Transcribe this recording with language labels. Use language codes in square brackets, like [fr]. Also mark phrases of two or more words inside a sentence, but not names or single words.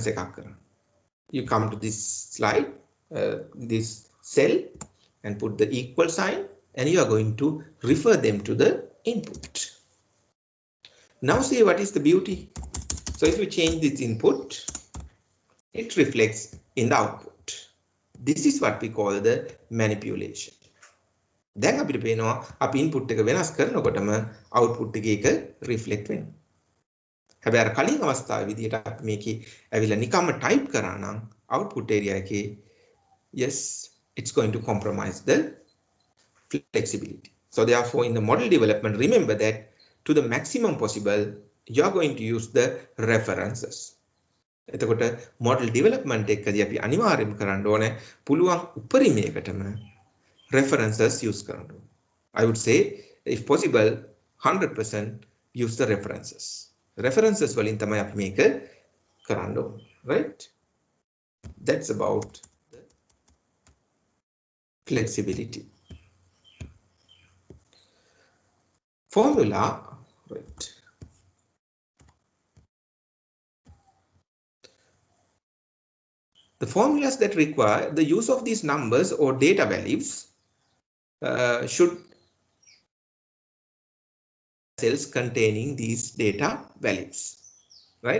[en] You come to this slide, this cell, and put the equal sign, and you are going to refer them to the input. Now see what is the beauty. So if you change this input, it reflects in the output. This is what we call the manipulation. [si] දැන් අපිට පේනවා අපි input එක වෙනස් කරනකොටම output එකේ එක reflect වෙනවා. හැබැයි අර කලින් අවස්ථාවේ විදිහට අපි මේකේ ඇවිල්ලා නිකම්ම type කරා නම් [en] output area [si] එකේ [en] yes it's going to compromise the flexibility. So therefore in the model development, remember that to the maximum possible you are going to use the references. [si] එතකොට [en] model development [si] එකදී අපි අනිවාර්යයෙන්ම කරන්න ඕනේ පුළුවන් උපරිමයකටම [en] references use [si] කරන්න ඕනේ. [en] I would say if possible 100% use the references. [si] References වලින් තමයි අපි මේක කරන්න ඕනේ, [en] right? That's about flexibility. Formula, right. The formulas that require the use of these numbers or data values should cells containing these data values, right?